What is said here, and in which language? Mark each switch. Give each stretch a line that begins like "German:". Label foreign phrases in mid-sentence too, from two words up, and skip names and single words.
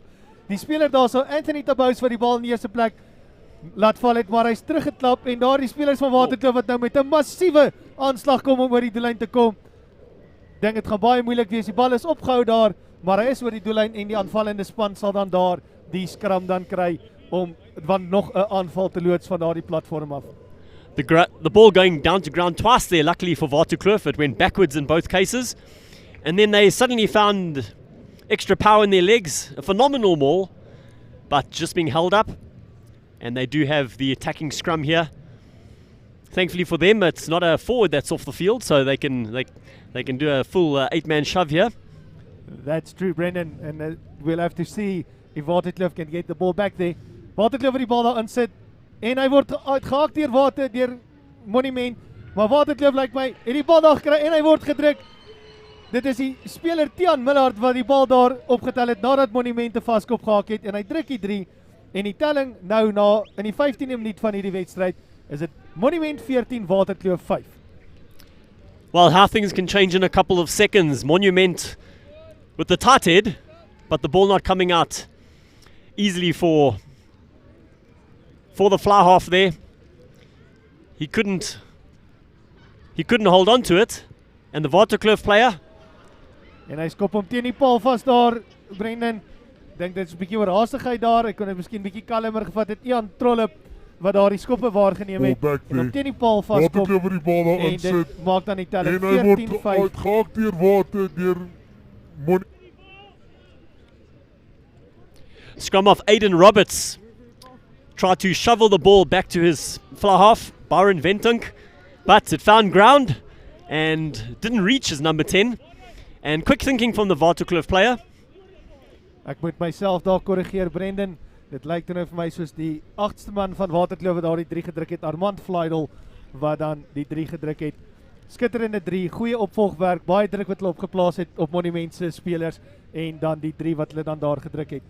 Afrikaans: Die speler daar so, Anthony Tabous, wat die bal in die eerste plek laat val het, maar hy's teruggeklap en daar die spelers van Waterkloof wat nou met 'n massiewe aanslag kom om oor die doellyn te kom. Dink dit gaan baie moeilik wees. Die bal is opgehou daar, maar hy is oor die doellyn en die aanvallende span sal dan daar die skram dan kry om nog 'n aanval te loods van daardie platform af.
English: The ball going down to ground twice there, luckily for Waterkloof. It went backwards in both cases. And then they suddenly found extra power in their legs. A phenomenal maul, but just being held up. And they do have the attacking scrum here. Thankfully for them, it's not a forward that's off the field, so they can do a full 8-man shove here. That's true, Brendan, and we'll have to see if Waterkloof can get the ball back there.
Afrikaans: Waterkloof wat die bal daar insit en hy word uitgehaak deur Monument, maar Waterkloof lyk my het die bal daar gekry en hy word gedruk. Dit is die speler Tiaan Millard wat die bal daar opgetel het nadat Monument 'n vaskop gehak het en hy druk die 3 en die telling nou in die 15de minuut van hierdie wedstryd is dit Monument 14, Waterkloof 5.
English: Well, how things can change in a couple of seconds. Monument with the tight head, but the ball not coming out easily for the fly half there. He couldn't hold on to it, and the Waterkloof player.
Afrikaans: En hy skop hom teen die paal vas daar, Brendan. Dink dit is 'n bietjie oorhaastigheid daar. Ek kon dit miskien bietjie kalmer gevat het. Ian Trollip wat daar die skoppe waargeneem het. En hom teen die paal vaskop. Waterkloof die bal daar en insit. dit maak dan die telling En hy word 14-5. uitgehaak deur Water deur
English: Scrum off Aiden Roberts. Tried to shovel the ball back to his fly half, Byron Ventunk, but it found ground and didn't reach his number 10. And quick thinking from the Waterkloof player.
Afrikaans: Ek moet myself daar korrigeer, Brendan. Dit lyk toe nou vir my soos die 8ste man van Waterkloof wat daar die 3 gedruk het, Armand Vleidel, wat dan die 3 gedruk het. Skitterende 3, goeie opvolgwerk, baie druk wat hulle opgeplaas het op Monument se spelers en dan die 3 wat hulle dan daar gedruk het.